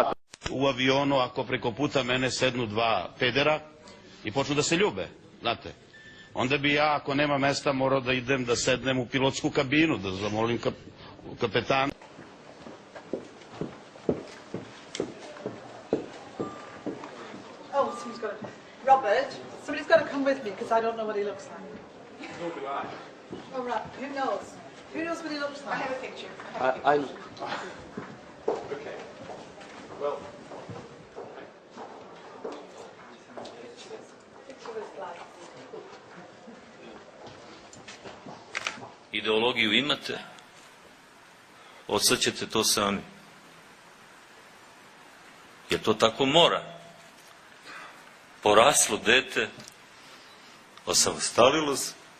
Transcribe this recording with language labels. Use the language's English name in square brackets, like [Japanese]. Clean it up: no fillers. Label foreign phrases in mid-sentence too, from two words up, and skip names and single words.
[Serbian] U avionu, ako preko puta mene sednu dva pedera i počnu da se ljube, znate. Onda bi ja, ako nema mesta, morao da idem da sednem u pilotsku kabinu, da zamolim kapetana. [English] Oh, Robert, somebody's got to come with me because I don't know what he looks like. Nor do I. Oh, right. Who knows? Who knows what he looks like? I have a picture. Okay. Well. Picture was like. [Serbian] Ideologiju imate, odsad ćete to sami. Jer to tako mora. Poraslo dete, osamostalilo se.